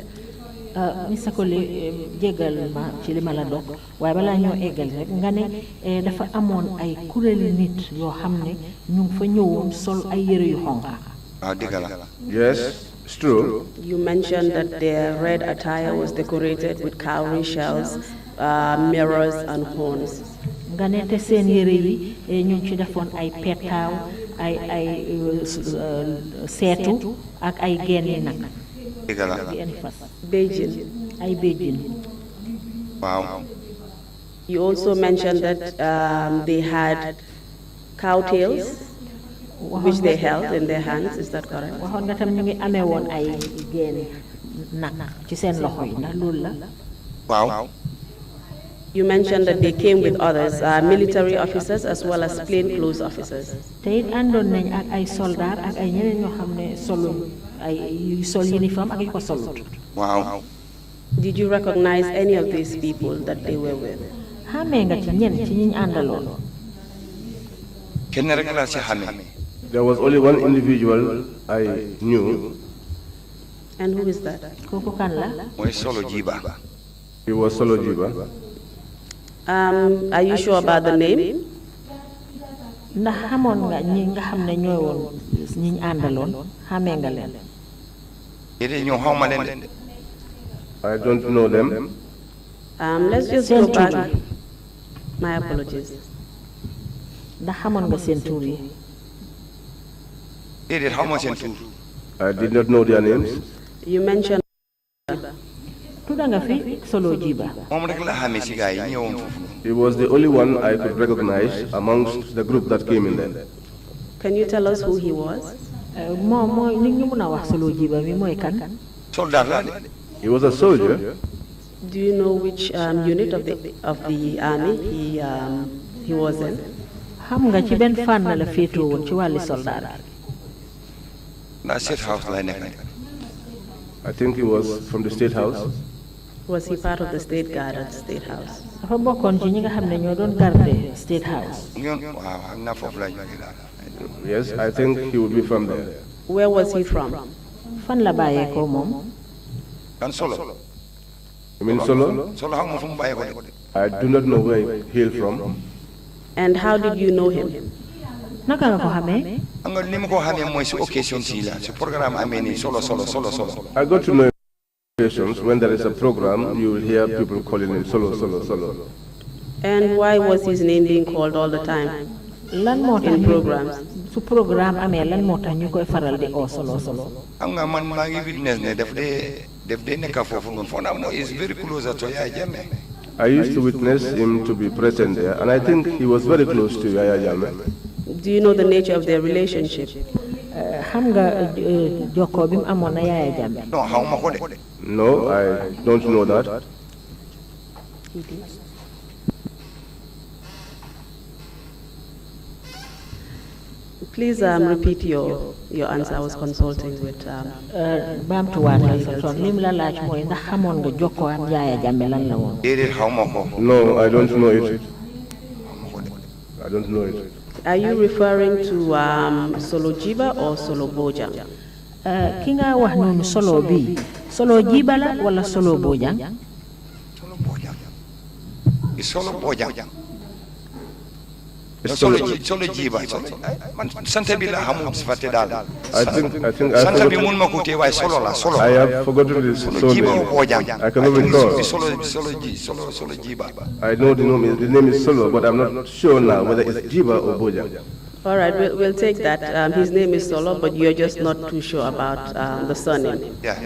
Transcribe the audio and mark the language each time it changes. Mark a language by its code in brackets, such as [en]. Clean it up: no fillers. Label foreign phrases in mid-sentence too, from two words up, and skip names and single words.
[en] Mr. [wo] Colley jégal ma ci li ma la dog waaye balaa ñoo eggal rek nga ne dafa amoon ay kuréeli nit yoo xam ne ñu ngi fa ñëwoon sol ay yëre yu xonqa. waaw dëgg la. [en] Yes, it's true. You mentioned that their red attire was decorated with cowrie shells, mirrors and horns. [wo] nga ne te seen yëre yi ñu ngi ci defoon ay petaaw ay seetu ak ay genni nag. dëgg la. genni fas. Beijing. ay béjjin. waaw. [en] You also mentioned that they had cowtails, which they held in their hands. Is that correct? [wo] waxoon nga tam ñu ngi amee woon ay genni nag ci seen loxo yi ndax loolu la. waaw. [en] You mentioned that they came with others, military officers as well as plainclothes officers. [wo] te it àndoon nañ ak ay soldat ak ay ñeneen ñoo xam ne solu ay yu sol uniforme ak yu ko solut. waaw. [en] Did you recognize any of these people that they were with? [wo] xamee nga ci ñen ci ñiñ àndaloon. kenn rek laa ci xamee. [en] There was only one individual I knew. And who is that? [wo] kooku kan la. mooy solo jiba. [en] He was Solo Jiba. Are you sure about the name? [wo] ndax xamoon nga ñi nga xam ne ñooy woon ñiñ àndaloon xamee nga leen. yéen ñoo xaw ma leen de. [en] I don't know them. Let's just go back. My apologies. [wo] ndax xamoon nga seen tur yi. déedéet xaw ma seen tur. [en] I did not know their names. You mentioned [wo] tudda nga fi Solo Jiba. moom rek la xamee si gars yi ñëwoon foofu. [en] He was the only one I could recognize amongst the group that came in there. Can you tell us who he was? [wo] moom mooy nit ñu mun a wax Solo Jiba mi mooy kan. soldat la de. [en] He was a soldier. Do you know which unit of the army he was in? [wo] xam nga ci benn fànn la féetoo woon ci wàlli soldat. ndax State House lay nekk. [en] I think he was from the State House. Was he part of the state guard at the State House? [wo] dafa bokkoon ci ñi nga xam ne ñoo doon garde State House. ñoon waaw xam naa foofu la jógee daal. [en] Yes, I think he would be from there. Where was he from? [wo] fan la bàyyeekoo moom. kan solo. [en] You mean Solo? [wo] solo xam nga fu mu bàyyee ko de. [en] I do not know where he hailed from. And how did you know him? [wo] naka nga ko xamee. xam nga ni ma ko xamee mooy si occasion si la si programme amee nii solo. [en] I got to know occasions, when there is a program, you will hear people calling him Solo, Solo, Solo. And why was his name being called all the time in programs? [wo] Su programme amee lan moo tax ñu koy faral di oo Solo Solo. Am nga man maa ngi witness ne daf dee nekk foofu noonu foo naa moo [en] is very close to [wo] Yaya Jammeh. [en] I used to witness him to be present there, and I think he was very close to Yaya Jammeh. Do you know the nature of their relationship? [wo] Xam nga jokkoo bi mu amoon na Yaya Jammeh. Non xaw ma ko de. [en] No, I don't know that. Please repeat your answer. I was consulting with. [wo] baamtuwaatal sa son lim la laaj mooy ndax xamoon nga jokkoo am Yaya Jammeh lan la woon. Déedéet xaw ma ko. [en] No, I don't know it. I don't know it. Are you referring to Solo Jiba or Solo Bojang? [wo] Ki nga wax noonu Solo bi Solo Jiba la wala Solo Bojang? Solo Bojang. Solo Bojang. Solo Jiba. Man sante bi la xamul si fàtte daal. [en] I think [wo] sante bi mun ma ko tee waaye solo la solo. [en] I have forgotten his Solo Jiba name. o Bojang. I cannot recall. Solo Jiba. I know the name is Solo, but I'm not sure now whether it's Jiba or Boja. All right, we'll take that. His name is Solo, but you're just not too sure about the surname. Yeah.